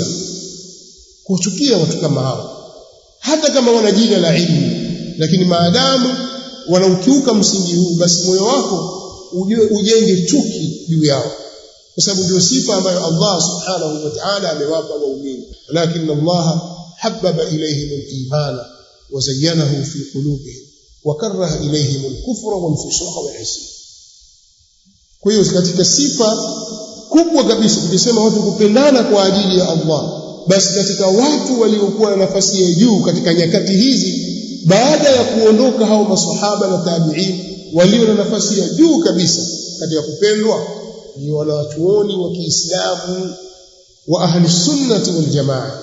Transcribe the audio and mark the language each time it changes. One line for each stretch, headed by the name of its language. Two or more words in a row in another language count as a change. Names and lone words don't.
Swahili: Kuchukia watu kama hao, hata kama wana jina la ilmu, lakini maadamu wanaukiuka msingi huu, basi moyo wako ujenge chuki juu yao, kwa sababu ndio sifa ambayo
Arabic: الله سبحانه وتعالى
Swahili: amewapa waumini.
Arabic: Lakini الله حبب إليهم الإيمان وزينه في قلوبهم وكره إليهم الكفر والفسوق والعصيان.
Swahili: Kwa hiyo katika sifa kubwa kabisa tukisema watu kupendana kwa ajili ya Allah, basi katika watu waliokuwa na nafasi ya juu katika nyakati hizi, baada ya kuondoka hao maswahaba na tabi'in, walio na nafasi ya juu kabisa katika kupendwa ni wanawachuoni wa Kiislamu wa
Arabic: أهل السنة والجماعة.